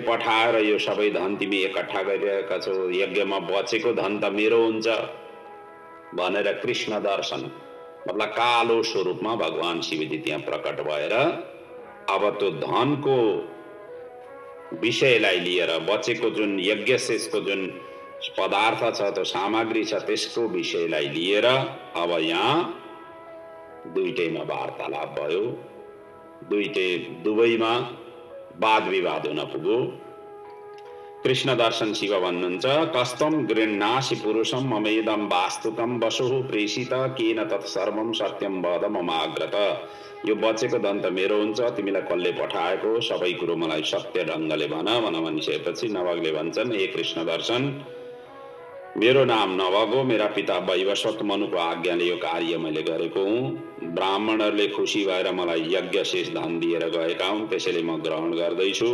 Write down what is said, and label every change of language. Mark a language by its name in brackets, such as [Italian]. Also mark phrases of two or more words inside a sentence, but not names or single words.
[Nepali] पठाएर यो सबै धन तिमी एकट्ठा गरिरहेका छौ, यज्ञमा बचेको धन त मेरो हुन्छ भनेर कृष्ण दर्शन मतलब कालो स्वरूपमा भगवान शिवजी त्यहाँ प्रकट भएर अब त्यो धनको विषयलाई लिएर बचेको जुन यज्ञ शेषको जुन पदार्थ छ, त्यो सामग्री छ, त्यसको विषयलाई लिएर अब यहाँ दुईटैमा वार्तालाप भयो। दुवैमा वाद विवाद हुन पुग्यो। कृष्ण दर्शन शिव भन्नुहुन्छ, [Sanskrit] कस्तम गृह्णासि पुरुषम ममेदम वास्तुकम वसुः प्रेषित केन तत्सर्वम सत्यम वद ममाग्रत। [Nepali] यो बचेको धन त मेरो हुन्छ, तिमीलाई कसले पठाएको, सबै कुरो मलाई सत्य ढङ्गले भन भनिसकेपछि नवगले भन्छन्, हे कृष्ण दर्शन, मेरो नाम नवग हो, मेरा पिता वैवस्वत मनुको आज्ञाले यो कार्य मैले गरेको हुँ। ब्राह्मणहरूले खुसी भएर मलाई यज्ञ शेष धन दिएर गएका हुन्, त्यसैले म ग्रहण गर्दैछु।